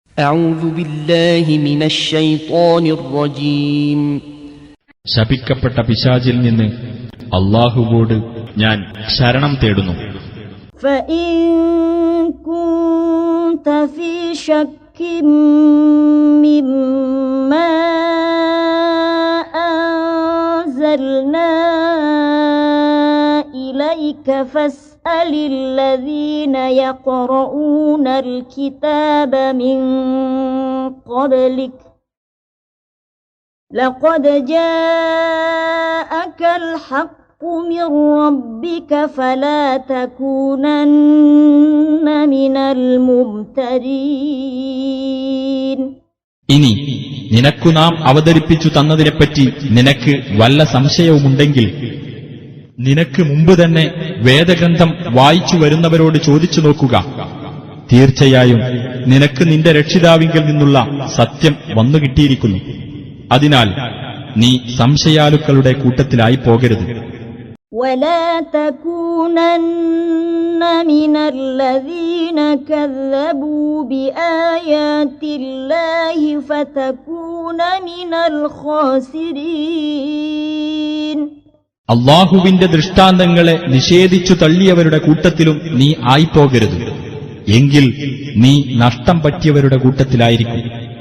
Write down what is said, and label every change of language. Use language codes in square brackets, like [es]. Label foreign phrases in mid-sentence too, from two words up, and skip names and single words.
[ar] أعوذ بالله من الشيطان الرجيم [ml] ശപിക്കപ്പെട്ട പിശാചിൽ നിന്ന് അല്ലാഹുവോട് ഞാൻ ശരണം തേടുന്നു. [ar] فإن كنت في شك مما أنزلنا إليك فاسأل الذين يقرؤون الكتاب من قبلك لقد جاءك الحق من ربك فلا تكونن من الممترين. [ml] ഇനി നിനക്കു നാം അവതരിപ്പിച്ചു തന്നതിനെപ്പറ്റി നിനക്ക് വല്ല സംശയവുമുണ്ടെങ്കിൽ നിനക്ക് മുമ്പ് തന്നെ വേദഗ്രന്ഥം വായിച്ചു വരുന്നവരോട് ചോദിച്ചു നോക്കുക. തീർച്ചയായും നിനക്ക് നിന്റെ രക്ഷിതാവിങ്കിൽ നിന്നുള്ള സത്യം വന്നുകിട്ടിയിരിക്കുന്നു. അതിനാൽ നീ സംശയാലുക്കളുടെ കൂട്ടത്തിലായി പോകരുത്. [ar] ولا تكونن من الذين كذبوا بآيات الله فتكون من الخاسرين. [ml] അല്ലാഹുവിന്റെ ദൃഷ്ടാന്തങ്ങളെ നിഷേധിച്ചു തള്ളിയവരുടെ കൂട്ടത്തിലും നീ ആയിപ്പോകരുത്. എങ്കിൽ നീ നഷ്ടം പറ്റിയവരുടെ കൂട്ടത്തിലായിരിക്കും.